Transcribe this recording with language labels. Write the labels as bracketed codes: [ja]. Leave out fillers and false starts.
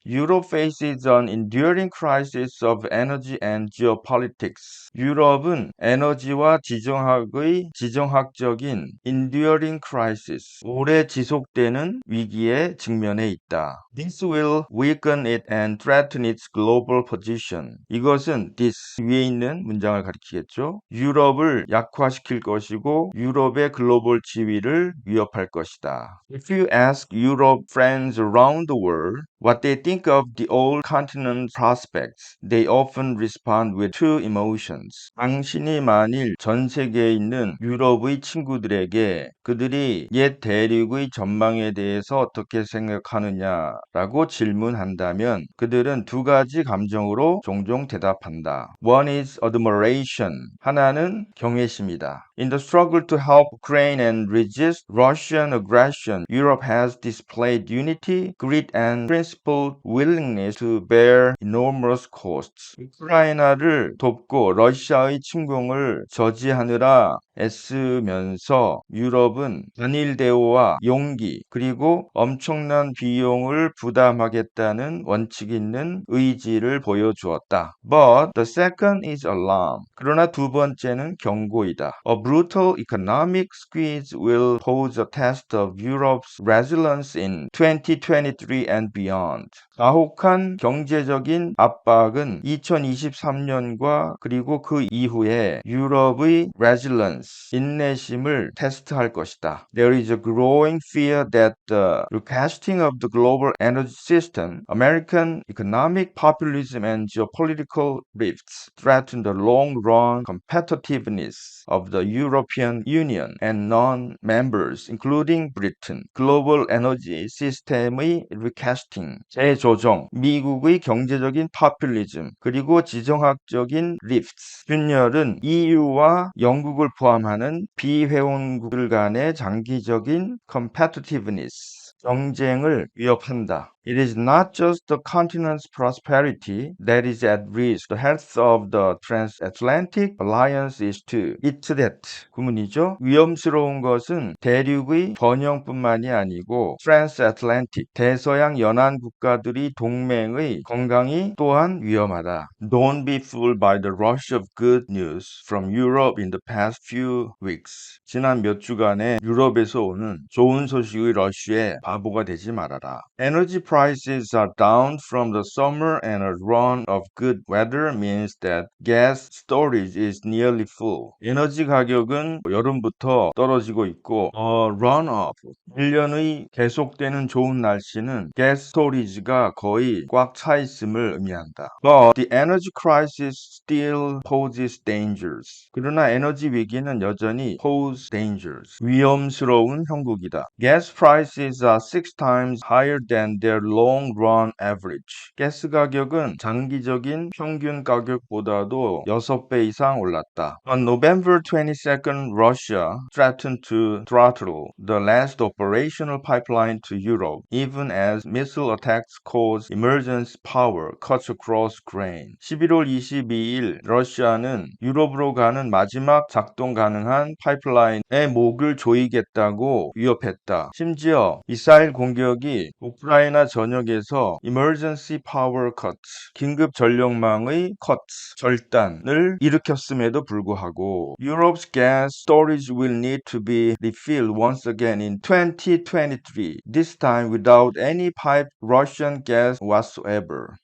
[en] Europe faces an enduring crisis of energy and geopolitics. [ko] 유럽은 에너지와 지정학적인 [en] enduring crisis. [ko] 오래 지속되는 위기에 직면해 있다. [en] This will weaken it and threaten its global position. [ko] 이것은 this 위에 있는 문장을 가리키겠죠. 유럽을 약화시킬 것이고 유럽의 글로벌 지위를 위협할 것이다. [en] If you ask Europe friends around the world what they think of the old continent's prospects, they often respond with two emotions. [ko] 당신이 만일 전 세계에 있는 유럽의 친구들에게 그들이 옛 대륙의 전망에 대해서 어떻게 생각하느냐라고 질문한다면 그들은 두 가지 감정으로 종종 대답한다. [en] One is admiration. [ko] 하나는 경외심이다. [en] In the struggle to help Ukraine and resist Russian aggression, Europe has displayed unity, grit and principled willingness to bear enormous costs. [ko] 우크라이나를 돕고 러시아의 침공을 저지하느라 애쓰면서 유럽은 단일 대우와 용기 그리고 엄청난 비용을 부담하겠다는 원칙 있는 의지를 보여주었다. [en] But the second is alarm. [ko] 그러나 두 번째는 경고이다. [en] A brutal economic squeeze will pose a test of Europe's resilience in 2023 and beyond. [ko] 가혹한 경제적인 압박은 2023년과 그리고 그 이후에 유럽의 resilience, 인내심을 테스트할 것이다. [en] There is a growing fear that the recasting of the global energy system, American economic populism and geopolitical rifts threaten the long-run competitiveness of the European Union and non-members, including Britain. [ko] 글로벌 에너지 시스템의 recasting, 재조정, 미국의 경제적인 파퓰리즘, 그리고 지정학적인 rifts, 균열은 EU와 영국을 포함하는 비회원국들 간의 장기적인 competitiveness, 경쟁을 위협한다. [en] It is not just the continent's prosperity that is at risk. The health of the transatlantic alliance is too. It's that. [ko] 구문이죠. 위험스러운 것은 대륙의 번영뿐만이 아니고 transatlantic, 대서양 연안 국가들이 동맹의 건강이 또한 위험하다. [en] Don't be fooled by the rush of good news from Europe in the past few weeks. [ko] 지난 몇 주간의 유럽에서 오는 좋은 소식의 러쉬에 바보가 되지 말아라. [en] Energy prices are down from the summer and a run of good weather means that gas storage is nearly full. [ko] 에너지 가격은 여름부터 떨어지고 있고 [en] run of [ko] 1년의 계속되는 좋은 날씨는 [en] gas storage [ko] 가 거의 꽉 차 있음을 의미한다. [en] But the energy crisis still poses dangers. [ko] 그러나 에너지 위기는 여전히 [en] pose dangers. [ko] 위험스러운 형국이다. [en] Gas prices are 6 times higher than their long-run average. [ko] 가스 가격은 장기적인 평균 가격보다도 6배 이상 올랐다. [en] On November 22nd, Russia threatened to throttle the last operational pipeline to Europe, even as missile attacks caused emergency power cuts across Ukraine. [ko] 11월 22일 러시아는 유럽으로 가는 마지막 작동 가능한 파이프라인의 목을 조이겠다고 위협했다. 심지어 미사일 공격이 우크라이나 전역에서 emergency power cuts, 긴급 전력망의 cuts, 절단을 일으켰음에도 불구하고 [en] Europe's gas storage will need to be refilled once again in 2023, this time without any piped Russian gas whatsoever.